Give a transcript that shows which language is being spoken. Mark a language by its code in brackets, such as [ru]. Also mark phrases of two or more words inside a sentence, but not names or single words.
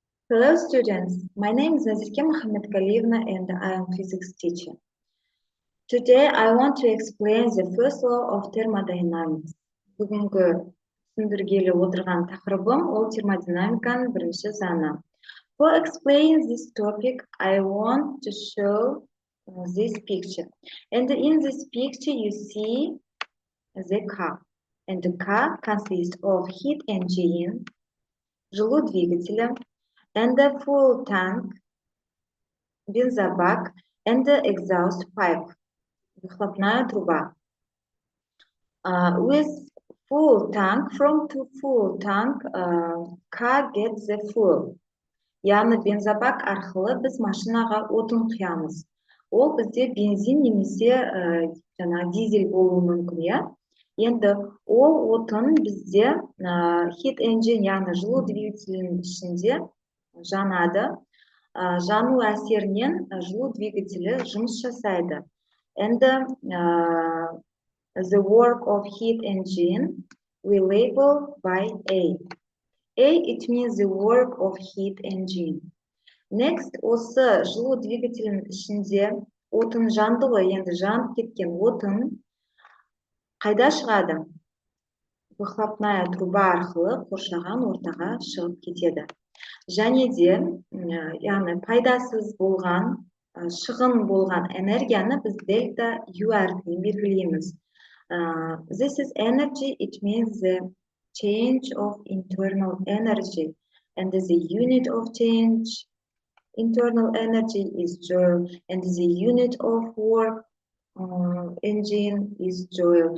[en] Hello students, my name is Nazirke Muhammadkalievna and I am physics teacher. Today I want to explain the first law of thermodynamics. [kk] Бүгінгі түсіндіргелі отырған тақырыбым ол термодинамиканың бірінші заңы. [en] For explaining this topic, I want to show this picture. And in this picture you see the car. And the car consists of heat engine, [kk] жылу двигателя, [en] and the fuel tank, бензобак, and the exhaust pipe, [ru] выхлопная труба. [en] With full tank, from to full tank, car gets the fuel. [kk] Яғни бензобак арқылы біз машинаға отын құямыз. Ол бізде бензин немесе дизель болуы мүмкін, иә? Енді ол отын бізде [en] heat engine, [kk] яғни жылу двигателінің ішінде жанады. Жану әсерінен жылу двигателі жұмыс жасайды. [en] And the work of heat engine we label by A. A, it means the work of heat engine. Next, [kk] осы жылу двигателінің ішінде отын жанды ғой, енді жанып кеткен отын қайда шығады? [ru] Выхлопная труба [kk] арқылы қоршаған ортаға шығып кетеді. Және де, яғни пайдасыз болған, шығын болған энергияны біз дельта U әрпімен белгілейміз. [en] This is energy, it means the change of internal energy. And the unit of change internal energy is joule. And the unit of work engine is joule.